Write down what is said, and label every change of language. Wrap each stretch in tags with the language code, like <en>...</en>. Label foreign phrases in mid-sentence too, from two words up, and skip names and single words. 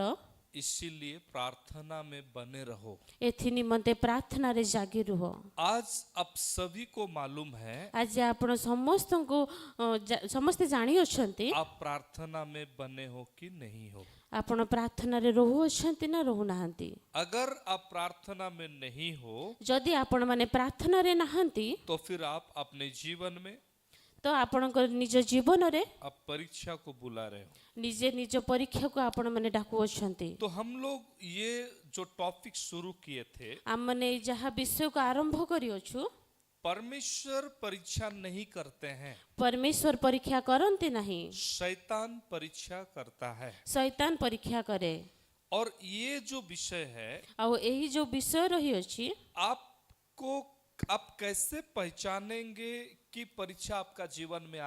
<hi>इसीलिए प्रार्थना में बने रहो।</hi> <or>ଏଥି ନିମନ୍ତେ ପ୍ରାର୍ଥନାରେ ଜାଗି ରୁହ।</or> <hi>आज आप सभी को मालूम है,</hi> <or>ଆଜି ଆପଣ ସମସ୍ତଙ୍କୁ ସମସ୍ତେ ଜାଣିଅଛନ୍ତି</or> <hi>आप प्रार्थना में बने हो कि नहीं हो।</hi> <or>ଆପଣ ପ୍ରାର୍ଥନାରେ ରହୁଅଛନ୍ତି ନା ରହୁନାହାନ୍ତି।</or> <hi>अगर आप प्रार्थना में नहीं हो</hi> <or>ଯଦି ଆପଣମାନେ ପ୍ରାର୍ଥନାରେ ନାହାନ୍ତି</or> <hi>तो फिर आप अपने जीवन में</hi> <or>ତ ଆପଣଙ୍କ ନିଜ ଜୀବନରେ</or> <hi>आप परीक्षा को बुला रहे हो।</hi> <or>ନିଜେ ନିଜ ପରୀକ୍ଷାକୁ ଆପଣମାନେ ଡାକୁଅଛନ୍ତି।</or> <hi>तो हम लोग ये जो टॉपिक शुरू किए थे,</hi> <or>ଆମମାନେ ଏଇ ଯାହା ବିଷୟକୁ ଆରମ୍ଭ କରିଅଛୁ,</or> <hi>परमेश्वर परीक्षा नहीं करते हैं,</hi> <or>ପରମେଶ୍ୱର ପରୀକ୍ଷା କରନ୍ତି ନାହିଁ,</or> <hi>शैतान परीक्षा करता है।</hi> <or>ଶୈତାନ ପରୀକ୍ଷା କରେ।</or> <hi>और ये जो विषय है</hi> <or>ଆଉ ଏହି ଯୋଉ ବିଷୟ ରହିଅଛି</or> <hi>आपको आप कैसे पहचानेंगे कि परीक्षा आपका जीवन में</hi>